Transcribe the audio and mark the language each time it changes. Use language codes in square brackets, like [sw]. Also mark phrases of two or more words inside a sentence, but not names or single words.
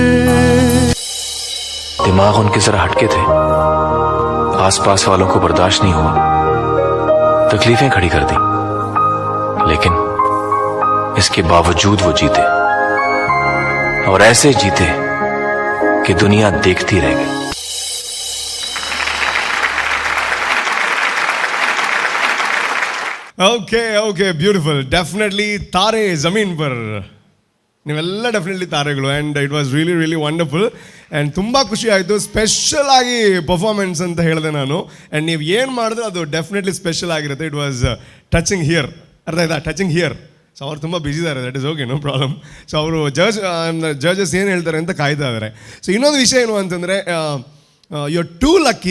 [hi] दिमाग उनके जरा हटके थे, आसपास वालों को बर्दाश्त नहीं हुआ, तकलीफें खड़ी कर दी, लेकिन इसके बावजूद वो जीते, और ऐसे जीते कि दुनिया देखती रह गई। [en] okay beautiful. [kn] ಡೆಫಿನೆಟ್ಲಿ ತಾರೆ ಜಮೀನ್ ಪರ್ ನೀವೆಲ್ಲ ಡೆಫಿನೆಟ್ಲಿ ತಾರೆಗಳು. [en] and it was really really wonderful. and [kn] ತುಂಬ ಖುಷಿ ಆಯಿತು. ಸ್ಪೆಷಲ್ ಆಗಿ ಪರ್ಫಾರ್ಮೆನ್ಸ್ ಅಂತ ಹೇಳಿದೆ ನಾನು. ಆ್ಯಂಡ್ ನೀವು ಏನು ಮಾಡಿದ್ರೆ ಅದು ಡೆಫಿನೆಟ್ಲಿ ಸ್ಪೆಷಲ್ ಆಗಿರುತ್ತೆ. [en] it was touching here, [kn] ಅರ್ಥ ಆಯ್ತಾ? [en] touching here. [kn] ಸೊ ಅವ್ರು ತುಂಬ ಬ್ಯುಸಿ ಇದ್ದಾರೆ, [en] that is okay, no problem. [kn] ಸೊ ಅವರು ಜಡ್ಜಸ್ ಏನು ಹೇಳ್ತಾರೆ ಅಂತ ಕಾಯ್ತಾ ಇದ್ದಾರೆ. ಸೊ ಇನ್ನೊಂದು ವಿಷಯ ಏನು ಅಂತಂದರೆ, [en] you are too lucky.